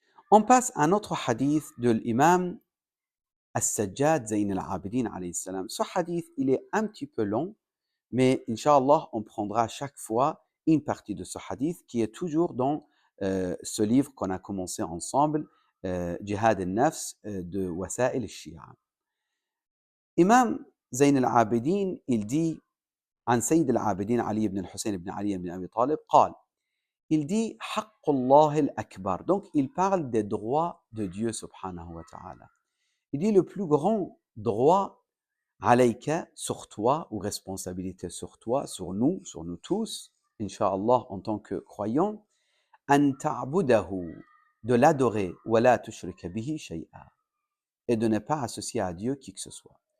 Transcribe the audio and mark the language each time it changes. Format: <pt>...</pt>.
<fr>On passe à un autre hadith de l'imam As-Sajjad Zayn al-Abidin alayhi salam. Ce hadith, il est un petit peu long, mais Inch'Allah, on prendra chaque fois une partie de ce hadith qui est toujours dans ce livre qu'on a commencé ensemble, Jihad al-Nafs de Wasa'il al-Shia.</fr> <ar>Imam Zayn al-Abidin,</ar> <fr>il dit</fr> <ar>عن سيد العابدين علي بن الحسين بن علي بن أبي طالب قال, il dit حق الله الأكبر.</ar> <fr>Donc, il parle des droits de Dieu subhanahu wa ta'ala. Il dit le plus grand droit alayka, sur toi, ou responsabilité sur toi, sur nous tous, Inch'Allah, en tant que croyants,</fr> <ar>an ta'budahu,</ar> <fr>de l'adorer,</fr> <ar>wa la tushrika bihi shay'a,</ar> <fr>et de ne pas associer à Dieu qui que ce soit.</fr>